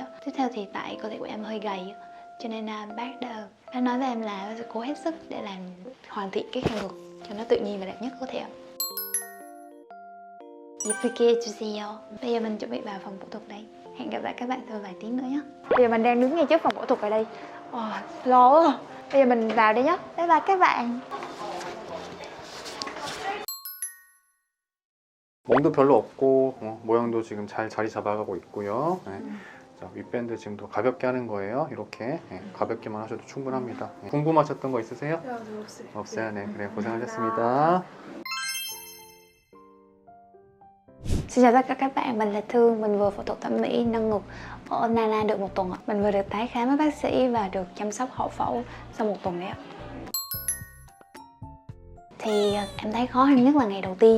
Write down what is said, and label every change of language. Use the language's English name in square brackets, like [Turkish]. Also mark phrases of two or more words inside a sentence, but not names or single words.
[Vietnamese] Tiếp theo thì tại cơ thể của em hơi gầy cho nên bác đã nói với em là bác sẽ cố hết sức để làm hoàn thiện cái khe ngực cho nó tự nhiên và đẹp nhất có thể. Bây giờ mình chuẩn bị vào phòng phẫu thuật đây. Hẹn gặp lại các bạn sau vài tiếng nữa nhé. Bây giờ mình đang đứng ngay trước phòng phẫu thuật ở đây. Lo quá. Bây giờ mình vào đây nhé. [English] Bye bye [Vietnamese] các bạn. [Korean] 멍도 별로 없고 모양도 지금 잘 자리 잡아가고 있고요. 네. 자, 윗밴드 지금도 가볍게 하는 거예요. 이렇게 가볍게만 하셔도 충분합니다. 궁금하셨던 거 있으세요? 없어요. 네, 그래 고생하셨습니다. [Vietnamese] Xin chào tất cả các bạn, mình là Thương. Mình vừa phẫu thuật thẩm mỹ nâng ngực ở Nana được 1 tuần. Mình vừa được tái khám với bác sĩ và được chăm sóc hậu phẫu sau 1 tuần đấy ạ. Thì em thấy khó khăn nhất là ngày đầu tiên.